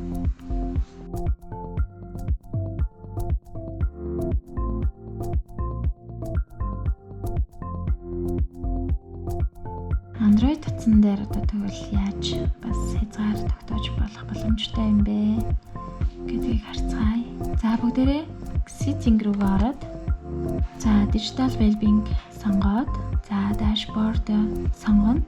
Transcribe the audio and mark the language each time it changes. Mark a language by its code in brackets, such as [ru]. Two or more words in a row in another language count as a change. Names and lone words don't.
[mn] Android утсан дээр одоо тэгвэл яаж бас хязгаар тогтоож болох боломжтой юм бэ гэдгийг харцгаая. За бүгдээрээ setting руугаа ороод за [en] digital well-being [mn] сонгоод за dashboard сонгоно.